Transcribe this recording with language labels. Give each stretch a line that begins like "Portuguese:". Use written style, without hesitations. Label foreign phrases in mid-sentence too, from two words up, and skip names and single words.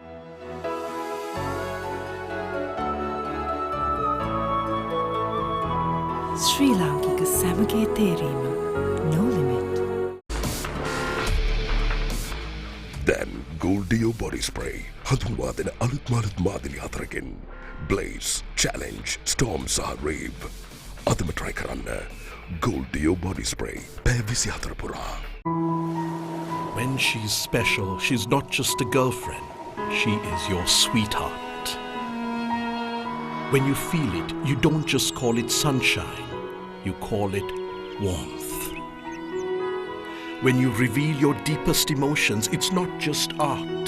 Sinhala: ශ්‍රී ලාංකික සැමගේ තේරීම
English: no limit.
Sinhala: දැන් ගෝල්ඩියෝ බොඩි ස්ප්‍රේ හඳුන්වා දෙන අලුත් මාදිලි 4කින් Blaze, challenge, storm සහ rave. අදම try කරන්න. Gold Dio body spray. පැය 24 පුරා.
English: When she's special, she's not just a girlfriend. She is your sweetheart. When you feel it, you don't just call it sunshine. You call it warmth. When you reveal your deepest emotions, it's not just art.